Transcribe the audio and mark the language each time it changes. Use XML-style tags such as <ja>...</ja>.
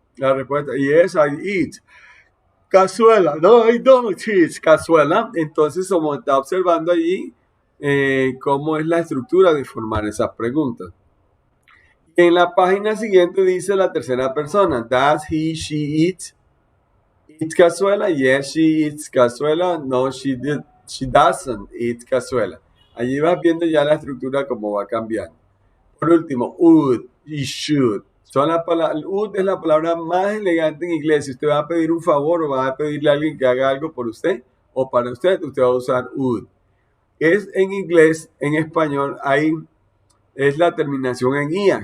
<es>La respuesta,</es> <en>yes, I eat cazuela. No, I don't eat cazuela.</en> <es>Entonces, como está observando allí, cómo es la estructura de formar esas preguntas. En la página siguiente dice la tercera persona.</es> <en>Does he, she eat cazuela? Yes, she eats cazuela. No, she doesn't eat cazuela.</en> <es>Allí vas viendo ya la estructura cómo va cambiando. Por último, would y should. Would es la palabra más elegante en inglés. Si usted va a pedir un favor o va a pedirle a alguien que haga algo por usted o para usted va a usar would. Es en inglés, en español, es la terminación en ia.</es>